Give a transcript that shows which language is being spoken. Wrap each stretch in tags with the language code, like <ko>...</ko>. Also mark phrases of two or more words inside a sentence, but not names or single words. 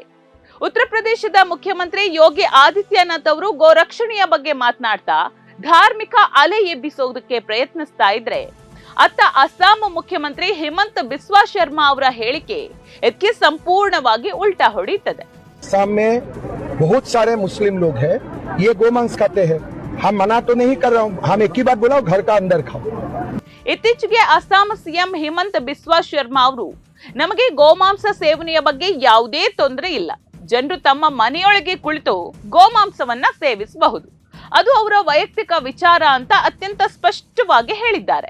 <kn>ಉತ್ತರ ಪ್ರದೇಶದ ಮುಖ್ಯಮಂತ್ರಿ ಯೋಗಿ ಆದಿತ್ಯನಾಥ್ ಅವರು ಗೋರಕ್ಷಣೆಯ ಬಗ್ಗೆ ಮಾತನಾಡ್ತಾ ಧಾರ್ಮಿಕ ಅಲೆ ಎಬ್ಬಿಸೋದಕ್ಕೆ ಪ್ರಯತ್ನಿಸ್ತಾ ಇದ್ರೆ, ಅತ್ತ ಅಸ್ಸಾಂ ಮುಖ್ಯಮಂತ್ರಿ ಹಿಮಂತ್ ಬಿಸ್ವಾ ಶರ್ಮಾ ಅವರ ಹೇಳಿಕೆ ಇದಕ್ಕೆ ಸಂಪೂರ್ಣವಾಗಿ ಉಲ್ಟಾ ಹೊಡೆಯುತ್ತದೆ.</kn> <hi>सामने बहुत सारे मुस्लिम लोग हैं, ये गोमांस खाते हैं। हम मना तो नहीं कर रहा हूँ, हम एक ही बात बोला, घर का अंदर खाओ।</hi> <kn>ಇತ್ತೀಚೆಗೆ ಅಸ್ಸಾಂ ಸಿಎಂ ಹಿಮಂತ್ ಬಿಸ್ವಾ ಶರ್ಮಾ ಅವರು ನಮಗೆ ಗೋಮಾಂಸ ಸೇವನೆಯ ಬಗ್ಗೆ ಯಾವುದೇ ತೊಂದರೆ ಇಲ್ಲ, ಜನರು ತಮ್ಮ ಮನೆಯೊಳಗೆ ಕುಳಿತು ಗೋಮಾಂಸವನ್ನ ಸೇವಿಸಬಹುದು, ಅದು ಅವರ ವೈಯಕ್ತಿಕ ವಿಚಾರ ಅಂತ ಅತ್ಯಂತ ಸ್ಪಷ್ಟವಾಗಿ ಹೇಳಿದ್ದಾರೆ.</kn>